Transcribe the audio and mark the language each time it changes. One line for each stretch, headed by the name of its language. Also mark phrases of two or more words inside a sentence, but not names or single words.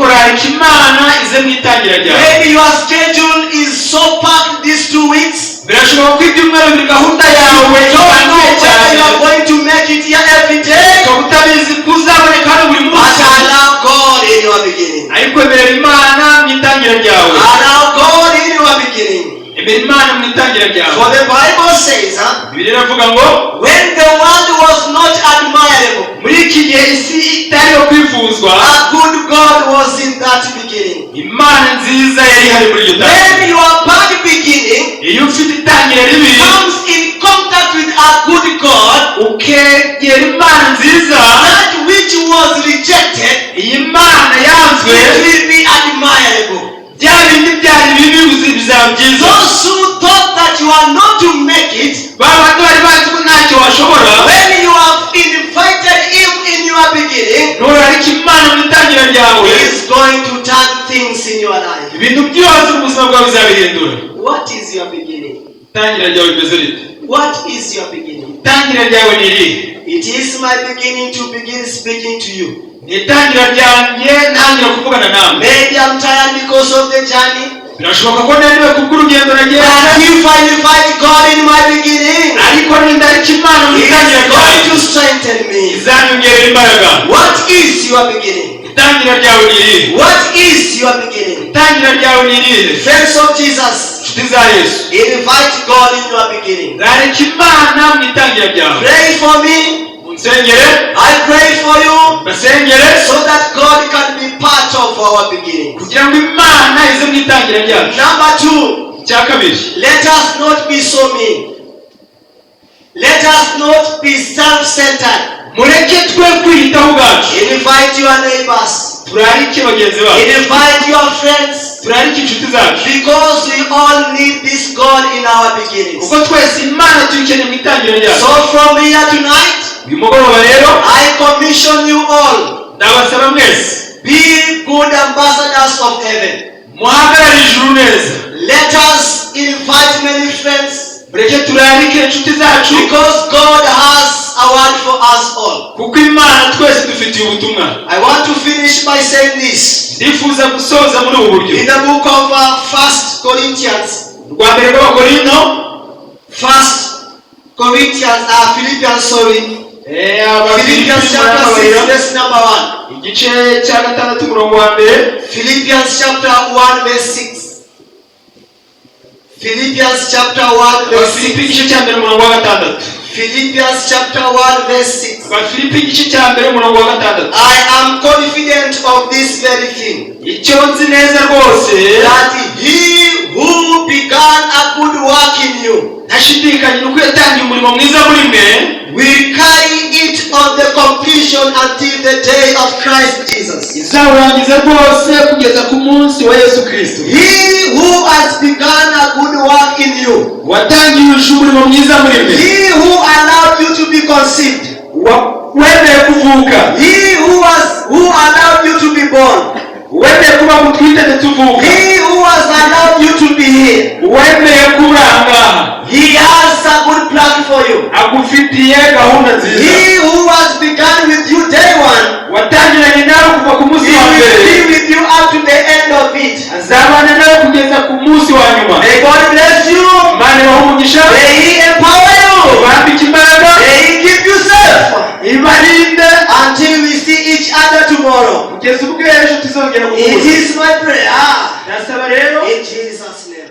English: Maybe your schedule is so packed these 2 weeks. You don't know whether you are going to make it here every day. But allow God in your beginning.
Kinyarwanda: Imana mwitangira ryawe.
English: For the Bible says,
Kinyarwanda: Bibiliya ivuga ngo
English: when the world was not admirable,
Kinyarwanda: muri iki gihe isi itari yo kwifuzwa,
English: a good God was in that beginning.
Kinyarwanda: Imana nziza yari hari muri iryo tangiriro.
English: When your bad beginning
Kinyarwanda: iyo ufite itangiriro ribi
English: comes in contact with a good God,
Kinyarwanda: ukegera Imana nziza,
English: that which was rejected,
Kinyarwanda: iyi Mana yanzwe,
English: it will be admirable.
Kinyarwanda: bya bindi byari bibi bizaba byiza.
English: Those who thought that you are not to make it,
Kinyarwanda: babandi bari bazi ko ntacyo washobora,
English: when you have invited him in your beginning,
Kinyarwanda: nturarika Imana mu itangiriro ryawe,
English: he is going to turn things in your life.
Kinyarwanda: ibintu byose ubuzima bwawe bizabihindura.
English: What is your beginning?
Kinyarwanda: Itangiriro ryawe rimeze rite?
English: What is your beginning?
Kinyarwanda: Itangiriro ryawe ni irihe?
English: It is my beginning to begin speaking to you.
Kinyarwanda: Ni itangiriro ryanjye ntangira kuvugana nawe.
English: Maybe I'm tired because of the journey.
Kinyarwanda: Birashoboka ko naniwe kubw'urugendo nagiye.
English: But if I invite God in my beginning,
Kinyarwanda: ariko nindarika Imana mu
English: he is
Kinyarwanda: itangiriro
English: going
Kinyarwanda: ryawe,
English: to strengthen me.
Kinyarwanda: izanyongerera imbaraga.
English: What is your beginning?
Kinyarwanda: Itangiriro ryawe ni irihe?
English: What is your beginning?
Kinyarwanda: Itangiriro ryawe ni irihe?
English: Friends of Jesus,
Kinyarwanda: inshuti za Yesu,
English: invite God in your beginning.
Kinyarwanda: rarika Imana mu itangiriro ryawe.
English: Pray for me.
Kinyarwanda: Nsengere,
English: I pray for you,
Kinyarwanda: basengere,
English: so that God can be part of our beginning.
Kinyarwanda: kugira ngo Imana ize mu itangiriro ryacu.
English: Number 2,
Kinyarwanda: Icya kabiri,
English: let us not be so mean. Let us not be self-centered.
Kinyarwanda: mureke twe kwiyitaho ubwacu.
English: Invite your neighbors.
Kinyarwanda: turarike bagenzi bacu,
English: Invite your friends.
Kinyarwanda: turarike inshuti zacu,
English: Because we all need this God in our beginnings.
Kinyarwanda: kuko twese Imana tuyikeneye mu itangiriro ryacu.
English: So from here tonight,
Kinyarwanda: uyu mugoroba rero
English: I commission you all.
Kinyarwanda: ndabasaba mwese,
English: Be good ambassadors of heaven.
Kinyarwanda: muhagarare ijuru neza.
English: Let us invite many friends.
Kinyarwanda: mureke turarike inshuti zacu,
English: Because God has a word for us all.
Kinyarwanda: kuko Imana twese dufitiye ubutumwa.
English: I want to finish by saying this.
Kinyarwanda: ndifuza gusoza muri ubu buryo.
English: In the book of 1 Corinthians,
Kinyarwanda: rwa mbere rw'Abakorinto,
English: 1 Corinthians, Philippians, Philippians chapter 6, verse number 1.
Kinyarwanda: igice cya gatandatu umurongo wa mbere.
English: Philippians chapter 1, verse 6. Philippians chapter 1, verse 6.
Kinyarwanda: Abafilipi igice cya mbere umurongo wa gatandatu.
English: Philippians chapter 1, verse 6.
Kinyarwanda: Abafilipi igice cya mbere umurongo wa gatandatu.
English: I am confident of this very thing,
Kinyarwanda: icyo nzi neza rwose,
English: that he who began a good work in you
Kinyarwanda: ntashidikanya nuko yatangiye umurimo mwiza muri mwe,
English: will carry it on the completion until the day of Christ Jesus.
Kinyarwanda: izawurangiza rwose kugeza ku munsi wa Yesu Kristo.
English: He who has begun a good work in you,
Kinyarwanda: watangije umurimo mwiza muri mwe,
English: he who allowed you to be conceived,
Kinyarwanda: wemeye kuvuka,
English: he who allowed you to be born,
Kinyarwanda: wemeye kuba mutwite ndetse uvuka,
English: he who has allowed you to be here,
Kinyarwanda: wemeye kurangaha,
English: he has a good plan for you.
Kinyarwanda: agufitiye gahunda nziza.
English: He who has begun with you day one,
Kinyarwanda: watangiranye nawe kuva ku munsi
English: he
Kinyarwanda: wa
English: will
Kinyarwanda: mbere,
English: be with you up to the end of it.
Kinyarwanda: azabana nawe kugeza ku munsi wa nyuma.
English: May God bless you.
Kinyarwanda: Imana ibahe umugisha,
English: May he empower you.
Kinyarwanda: ibambike imbaraga,
English: May he keep you safe
Kinyarwanda: ibarinde
English: until we see each other tomorrow.
Kinyarwanda: kugeza ubwo ejo tuzongera
English: It
Kinyarwanda: guhura.
English: is my prayer
Kinyarwanda: Ndasaba rero
English: in Jesus'